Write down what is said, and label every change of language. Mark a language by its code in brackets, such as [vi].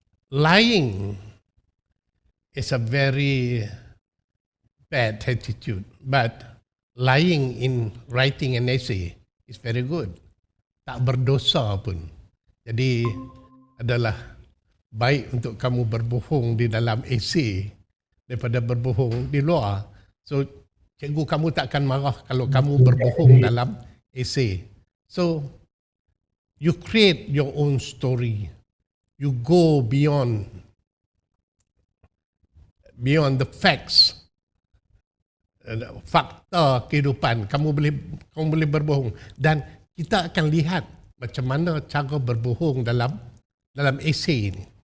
[en] Lying is a very bad attitude, but lying in writing an essay is very good. [ms] Tak berdosa pun. Jadi adalah baik untuk kamu berbohong di dalam essay daripada berbohong di luar. So, cikgu kamu takkan marah kalau kamu berbohong dalam essay. [en] So, you create your own story. You go beyond the facts. [ms] Fakta kehidupan, kamu boleh berbohong, dan kita akan lihat macam mana cara berbohong dalam essay ini.